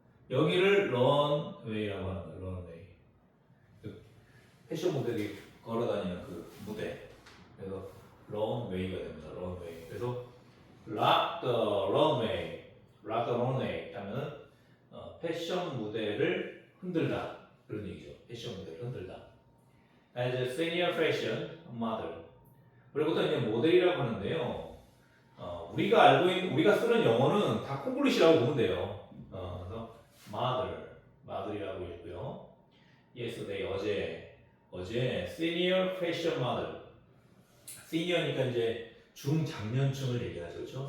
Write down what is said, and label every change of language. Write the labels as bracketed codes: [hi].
[ko] 여기를 런웨이라고 하는 거예요, 런웨이. 그 패션 모델이 걸어다니는 그 무대. 그래서 런웨이가 됩니다, 런웨이. 그래서 [en] rock the runway [ko] 하면은 패션 무대를 흔들다 그런 얘기죠. 패션 무대를 흔들다. [en] As a senior fashion model. [ko] 그리고 또 이제 모델이라고 하는데요. 우리가 쓰는 영어는 다 콩글리시라고 보면 돼요. 그래서 model이라고 있고요. [en] Yesterday [ko] 어제 [en] senior fashion model. [ko] senior니까 이제 중장년층을 얘기하죠, 그렇죠?